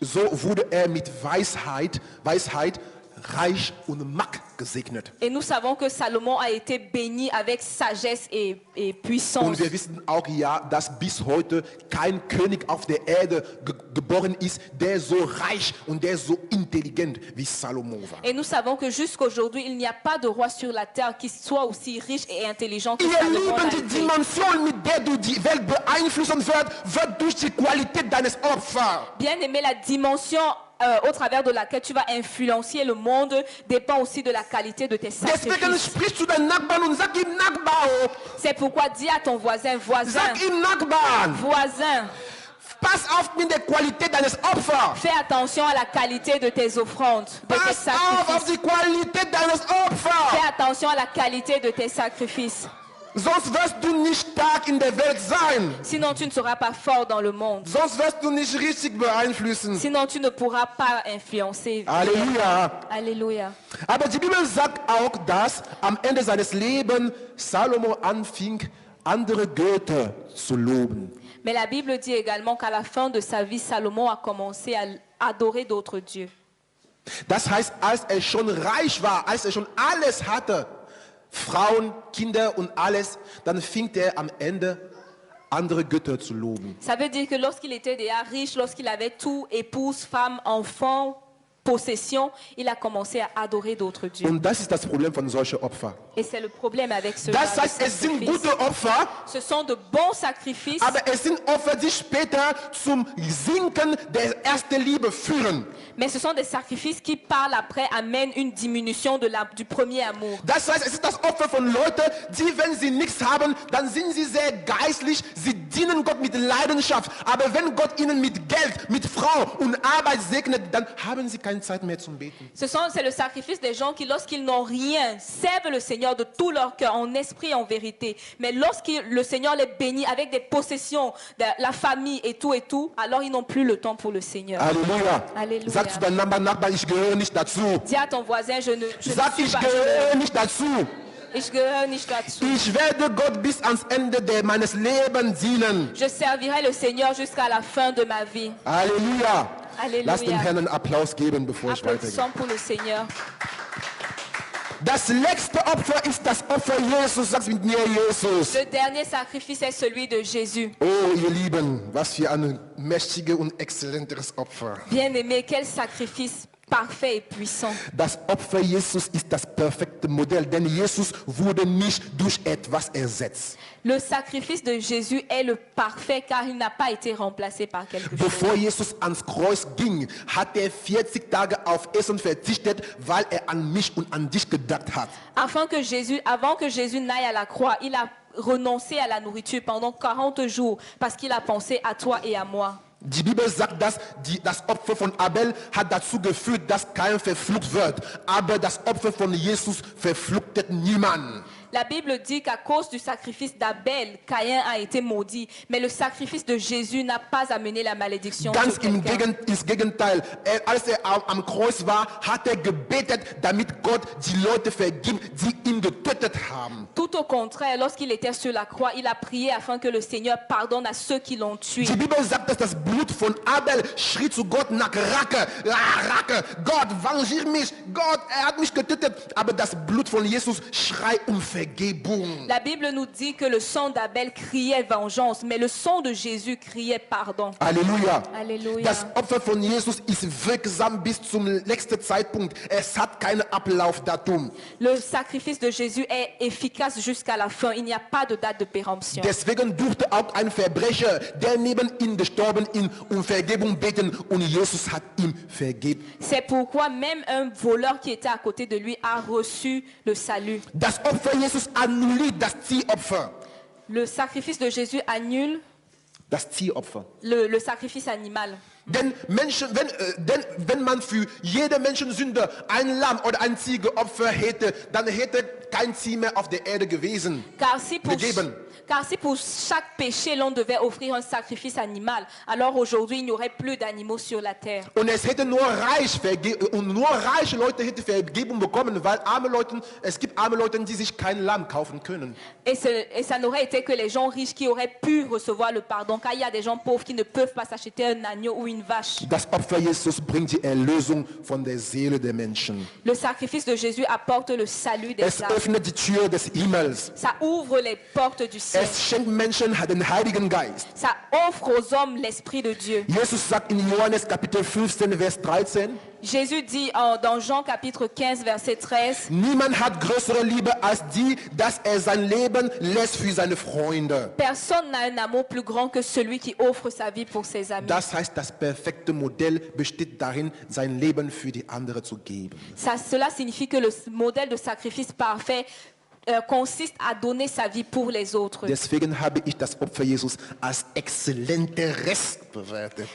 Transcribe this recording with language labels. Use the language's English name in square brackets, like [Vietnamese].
[German] So wurde mit Weisheit, Reich und Macht gesegnet. [French] Et nous savons que Salomon a été béni avec sagesse et puissance. [German] Und wir wissen auch ja, dass bis heute kein König auf der Erde geboren ist, der so reich und der so intelligent wie Salomo war. [French] Et nous savons que jusqu'aujourd'hui, il n'y a pas de roi sur la terre qui soit aussi riche et intelligent que [German] Ihr [French] Salomon [German] Lieben, [French] l'a [German] die [French] été. [German] Dimension, mit der du die Welt beeinflussen wird durch die Qualität deines Opfers. [French] Bien aimé, la dimension au travers de laquelle tu vas influencer le monde dépend aussi de la qualité de tes [German] Deswegen [French] sacrifices. [German] sprichst du deinen Nachbarn und sag ihm Nachbar, [French] C'est pourquoi dis à ton voisin, voisin, [German] sag ihm Nachbarn, [French] voisin, [German] pass auf mit der Qualität deines Opfers. [French] fais attention à la qualité de tes offrandes, de tes [German] Pass auf [French] sacrifices. [German] die Qualität deines Opfers. [French] Fais attention à la qualité de tes sacrifices. [German] Sonst wirst du nicht stark in der Welt sein. [French] Sinon, tu ne seras pas fort dans le monde. [German] Sonst wirst du nicht richtig beeinflussen. [French] Sinon, tu ne pourras pas influencer. [German] Halleluja. [French] Alléluia. [German] Aber die Bibel sagt auch, dass am Ende seines Lebens Salomo anfing, andere Götter zu loben. [French] Mais la Bible dit également qu'à la fin de sa vie, Salomon a commencé à adorer d'autres dieux. [German] Das heißt, als er schon reich war, als er schon alles hatte, Frauen, Kinder und alles, dann fing er am Ende andere Götter zu loben. [French] Ça veut dire que lorsqu'il était déjà riche, lorsqu'il avait tout, épouse, femme, enfant, possession, il a commencé à adorer d'autres dieux. [German] Und das ist das Problem von solchen Opfern. [French] Et c'est le problème avec ce [German] Das [French] genre [German] heißt, [French] de [German] es sind [French] sacrifice. [German] gute Opfer, [French] Ce sont de bons sacrifices, [German] aber es sind Opfer, die später zum Sinken der ersten Liebe führen. [French] mais ce sont des sacrifices qui, par l'après, amènent une diminution du premier amour. [German] Das heißt, es ist das Opfer von Leuten, die, wenn sie nichts haben, dann sind sie sehr geistlich, sie dienen Gott mit Leidenschaft. Aber wenn Gott ihnen mit Geld, mit Frau und Arbeit segnet, dann haben sie keine Zeit mehr zum Beten. [French] C'est le sacrifice des gens qui, lorsqu'ils n'ont rien, servent le Seigneur de tout leur cœur, en esprit et en vérité. Mais lorsque le Seigneur les bénit avec des possessions, la famille et tout, alors ils n'ont plus le temps pour le Seigneur. [German] Halleluja. Halleluja. Sag zu deinem Nachbarn, ich gehöre nicht dazu. [French] Dis à ton voisin, je ne [German] Sag, [French] suis [German] ich [French] pas, [German] gehöre nicht dazu. ich gehöre nicht dazu. Ich werde Gott bis ans Ende meines Lebens dienen. [French] Je servirai le Seigneur jusqu'à la fin de ma vie. [German] Halleluja. [French] Alléluia. [German] Lass dem Herrn einen Applaus geben, bevor ich weitergehe. [French] Applaudissons pour le Seigneur. [German] Das letzte Opfer ist das Opfer Jesus. Sag's mit mir, Jesus. [French] Le dernier sacrifice est celui de Jésus. [German] Oh, ihr Lieben, was für ein mächtiges und exzellentes Opfer. [French] Bien-aimé, quel sacrifice parfait et puissant. [German] Das Opfer Jesus ist das perfekte Modell, denn Jesus wurde nicht durch etwas ersetzt. [French] Le sacrifice de Jésus est le parfait car il n'a pas été remplacé par quelque chose. [German] Bevor Jesus ans Kreuz ging, hat er 40 Tage auf Essen verzichtet, weil er an mich und an dich gedacht hat. [French] Avant que Jésus n'aille à la croix, il a renoncé à la nourriture pendant 40 jours parce qu'il a pensé à toi et à moi. [German] Die Bibel sagt, dass das Opfer von Abel hat dazu geführt, dass kein verflucht wird. Aber das Opfer von Jesus verfluchtet niemanden. [French] La Bible dit qu'à cause du sacrifice d'Abel, Caïn a été maudit. Mais le sacrifice de Jésus n'a pas amené la malédiction [German] Ganz [French] sur quelqu'un. [German] ins Gegenteil. Als er am Kreuz war, hat er gebetet, damit Gott die Leute vergibt, die ihn getötet haben. [French] Tout au contraire, lorsqu'il était sur la croix, il a prié afin que le Seigneur pardonne à ceux qui l'ont tué. [German] Die Bibel sagt, dass das Blut von Abel schrie zu Gott nach Rache. Rache. Gott, vengier mich. Gott, er hat mich getötet. Aber das Blut von Jesus schreit Vergebung. [French] La Bible nous dit que le sang d'Abel criait vengeance, mais le sang de Jésus criait pardon. [German] Halleluja. [French] Alléluia. [German] Das Opfer von Jesus ist wirksam bis zum letzten Zeitpunkt. Es hat kein Ablaufdatum. [French] Le sacrifice de Jésus est efficace jusqu'à la fin. Il n'y a pas de date de péremption. [German] Deswegen durfte auch ein Verbrecher, der neben ihm gestorben ist, um Vergebung beten und Jesus hat ihm vergeben. [French] C'est pourquoi même un voleur qui était à côté de lui a reçu le salut. [German] Das Opfer Jesus annulliert das Ziehopfer. [French] Le sacrifice de Jésus annule [German] Das Ziehopfer. [French] le sacrifice animal. [German] Denn wenn man für jede Menschensünde ein Lamm oder ein Ziegeopfer hätte, dann hätte kein Zieh mehr auf der Erde gewesen. [French] Car si pour chaque péché l'on devait offrir un sacrifice animal, alors aujourd'hui il n'y aurait plus d'animaux sur la terre. [German] Und es hätte nur reiche Leute hätte Vergebung bekommen, weil es gibt arme Leute, die sich kein Lamm kaufen können. [French] Et ça n'aurait été que les gens riches qui auraient pu recevoir le pardon, car il y a des gens pauvres qui ne peuvent pas s'acheter un agneau ou une vache. [German] Das Opfer Jesus bringt die Erlösung von der Seele der Menschen. [French] Le sacrifice de Jésus apporte le salut des [German] Es [French] âmes. [German] öffnet die Tür des Himmels. [French] Ça ouvre les portes du ciel. [German] Es schenkt Menschen den Heiligen Geist. [French] Ça offre aux hommes l'Esprit de Dieu. [German] Jesus sagt in Johannes Kapitel 15, Vers 13, [French] Jésus dit dans Jean chapitre 15, verset 13, [German] niemand hat größere Liebe als die, dass er sein Leben lässt für seine Freunde. [French] personne n'a un amour plus grand que celui qui offre sa vie pour ses amis. [German] Das heißt, das perfekte Modell besteht darin, sein Leben für die andere zu geben. [French] Cela signifie que le modèle de sacrifice parfait consiste à donner sa vie pour les autres. [German] Deswegen habe ich das Opfer Jesus als exzellentes bewertet.